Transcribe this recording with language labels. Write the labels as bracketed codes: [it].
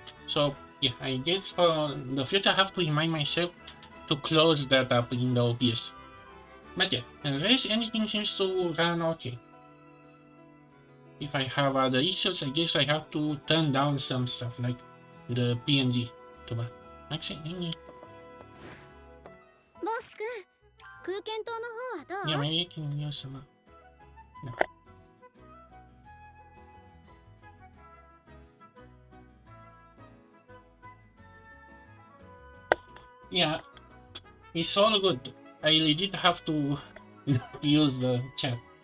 [en] So yeah, I guess for the future I have to remind myself to close that up in the OBS. But yeah, the rest anything seems to run okay. If I have other issues, I guess I have to turn down some stuff like the PNG. [id] Coba. Actually, ini. [ja] ボス君、空間島の方はどう？ [en] Yeah, maybe I can use some. No. Yeah, it's all good. I legit have to use the chat.